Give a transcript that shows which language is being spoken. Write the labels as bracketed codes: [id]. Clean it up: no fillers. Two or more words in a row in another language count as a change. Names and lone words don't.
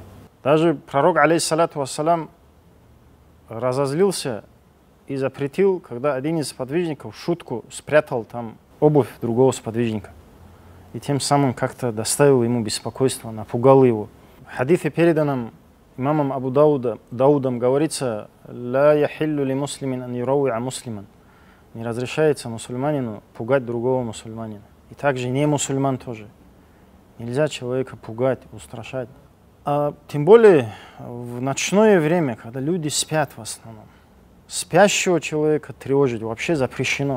[ru] Даже пророк, [ar] عليه الصلاة والسلام, [ru] разозлился и запретил, когда один из сподвижников в шутку спрятал там обувь другого сподвижника. И тем самым как-то доставил ему беспокойство, напугал его. В хадисе, переданном имамом Абу Даудом, говорится: [ar] «لا يحل لمسلم أن يروع مسلما». [ru] Не разрешается мусульманину пугать другого мусульманина. И также не мусульман тоже. Нельзя человека пугать, устрашать. А тем более в ночное время, когда люди спят в основном. Спящего человека тревожить вообще запрещено.